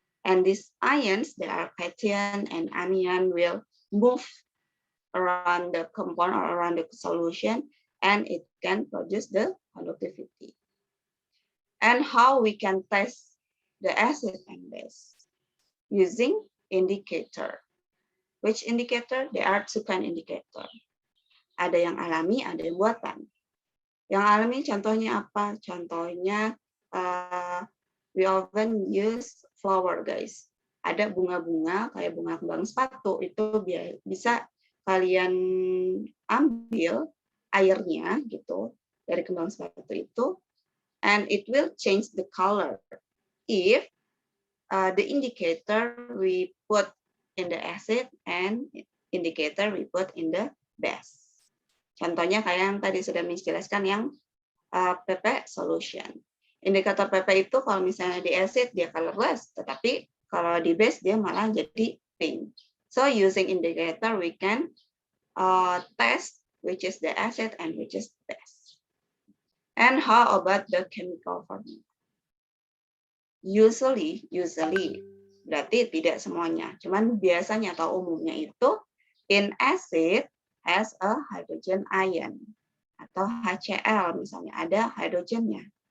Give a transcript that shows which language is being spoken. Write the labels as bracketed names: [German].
[English] And these ions, they are cation and anion, will move around the compound or around the solution, and it can produce the conductivity. And how we can test the acid and base? Using indicator. Which indicator? There are two kind indicator. [Indonesian] Ada yang alami, ada yang buatan. Yang alami contohnya apa? Contohnya [English] we often use flower, guys. [Indonesian] Ada bunga-bunga kayak bunga kembang sepatu, itu bisa kalian ambil airnya gitu dari kembang sepatu itu, [English] and it will change the color if the indicator we put in the acid and indicator we put in the base. [Indonesian] Contohnya kayak yang tadi sudah menjelaskan yang PP solution. Indikator PP itu kalau misalnya di acid dia colorless, tetapi kalau di base dia malah jadi pink. [English] So using indicator we can test which is the acid and which is base. And how about the chemical formula? [Indonesian] Usually, berarti tidak semuanya. Cuman biasanya atau umumnya itu [English] in acid has a hydrogen ion [Indonesian] atau HCl misalnya ada hidrogennya.